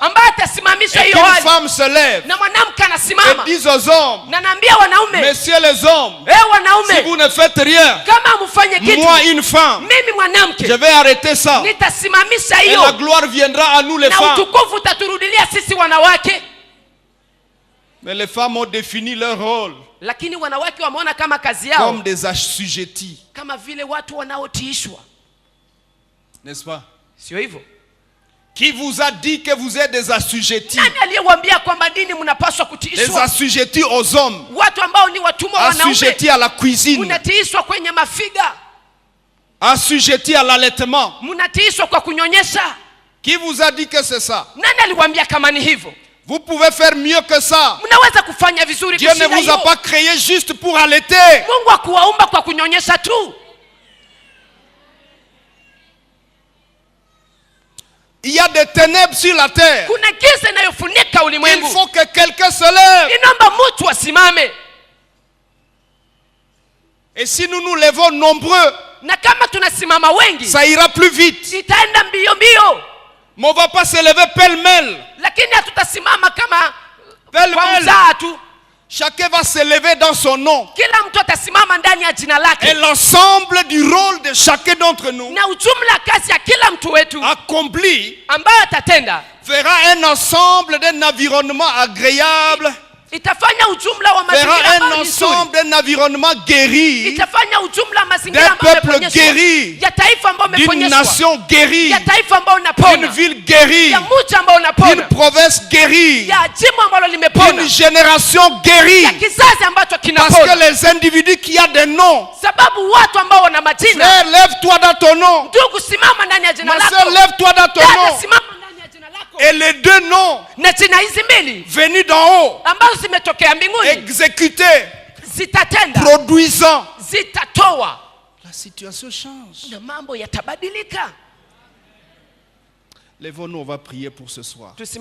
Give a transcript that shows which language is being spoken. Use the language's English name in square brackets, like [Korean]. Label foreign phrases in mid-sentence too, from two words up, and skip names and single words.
[French] Et qu'une femme se lève et dise aux hommes, messieurs les hommes, si vous ne faites rien, moi une femme, je vais arrêter ça. Et la gloire viendra à nous les femmes. Mais les femmes ont défini leur rôle [Swahili] lakini wanawake wameona kama kazi yao [French] comme des assujettis. [Swahili] Kama vile watu wanaotiishwa. [French] N'est-ce pas? [Swahili] Sio hivyo? [French] Qui vous a dit que vous êtes des assujettis? [Swahili] Nani aliyewaambia kwamba dini mnapaswa kutiishwa? [French] Des assujettis aux hommes. [Swahili] Watu ambao ni watumwa wanaume. [French] Assujettis à la cuisine. [Swahili] Mnatiishwa kwenye mafiga. [French] Assujettis à l'allaitement. [Swahili] Mnatiishwa kwa kunyonyesha. [French] Qui vous a dit que c'est ça? [Swahili] Nani aliwaambia kama ni hivyo? [French] Vous pouvez faire mieux que ça. [Swahili] Mnaweza kufanya vizuri kushinda hiyo. [French] Dieu ne vous a pas créé juste pour allaiter. [Swahili] Mungu hakuwaumba kwa kunyonyesha tu. [French] Il y a des ténèbres sur la terre. [Swahili] Kuna giza inayofunika ulimwengu. [French] Il faut que quelqu'un se lève. [Swahili] Inaomba mtu asimame. [French] Et si nous nous levons nombreux, [Swahili] na kama tunasimama wengi, [French] ça ira plus vite. [Swahili] Itaenda mbio mbio. [French] Mais on va pas se lever pêle-mêle. [Swahili] Lakini hatutasimama kama pêle-mêle. [French] Chacun va se lever dans son nom. [Swahili] Kila mtu atasimama ndani ya jina lake. [French] Et l'ensemble du rôle de chacun d'entre nous, [Swahili] na ujumla kazi ya kila mtu wetu, [French] accompli, [Swahili] ambayo atatenda, [French] fera un ensemble d'un environnement agréable. [Swahili] Itafanya ujumla wa [French] mazingira un ensemble d'un environnement guéri. [Swahili] Itafanya ujumla mazingira [French] d'un peuple guéri. [Swahili] Ya taifa ambao umeponyeshwa. [French] D'une nation guérie. [Swahili] Ya taifa ambao unapona. [French] D'une ville guérie. [Swahili] Ya mji ambao unapona. [French] D'une province guérie. [Swahili] Ya jimbo ambalo limepona. [French] D'une génération guérie. [Swahili] Ya kizazi ambacho kinapona. [French] Parce que les individus qui ont des noms. [Swahili] Sababu watu ambao wana majina. [French] Frère, lève-toi dans ton nom. [Swahili] Ndugu, simama ndani ya jina lako. [French] Ma sœur, lève-toi dans ton nom. [Swahili] Simama ndani ya jina lako. [French] Et les deux noms venus d'en haut, exécutés, produisant, la situation change. Lèvons-nous, on va prier pour ce soir.